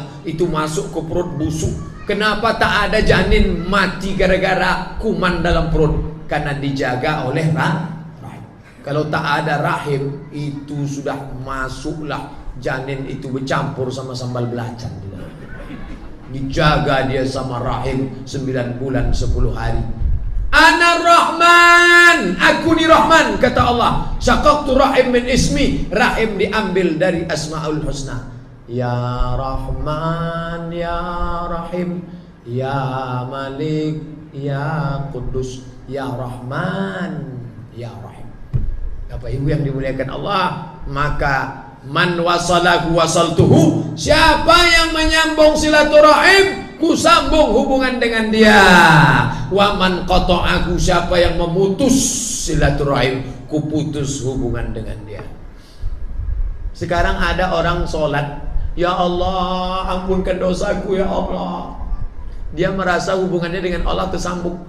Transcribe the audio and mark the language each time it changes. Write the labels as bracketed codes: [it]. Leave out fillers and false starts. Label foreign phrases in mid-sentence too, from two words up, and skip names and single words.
[id] Itu masuk ke perut busuk. Kenapa tak ada janin mati gara-gara kuman dalam perut? Karena dijaga oleh rahim. Kalau tak ada rahim, itu sudah masuklah janin itu bercampur sama sambal belacan. Dijaga dia sama rahim 9 bulan 10 hari. [ar] أنا رحمن, [id] aku ni Rahman, kata Allah. [ar] شققت رحم من اسمي, [id] rahim diambil dari Asmaul Husna. [ar] يا رحمن، يا رحيم، يا مالك، يا قدوس، يا رحمن، يا رحيم. [id] Bapak Ibu yang dimuliakan Allah, maka [ar] من وصله وصلته, [id] siapa yang menyambung silaturahim, ku sambung hubungan dengan dia. [ar] ومن قطعه, [id] siapa yang memutus silaturahim, ku putus hubungan dengan dia. Sekarang ada orang sholat, ya Allah ampunkan dosaku ya Allah. Dia merasa hubungannya dengan Allah tersambung.